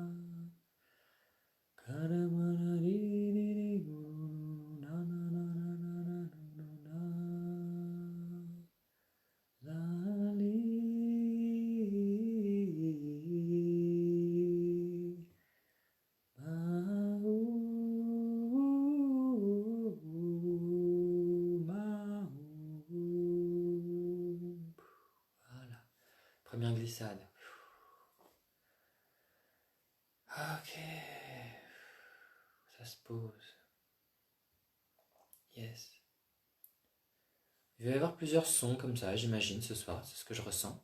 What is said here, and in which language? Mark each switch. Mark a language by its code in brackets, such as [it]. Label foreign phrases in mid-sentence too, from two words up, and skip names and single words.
[fr] karamara ri ri ri gu na na na na na na na na la li ma u ma u. Voilà, première glissade. Ok, ça se pose. Yes. Il va y avoir plusieurs sons comme ça, j'imagine, ce soir, c'est ce que je ressens.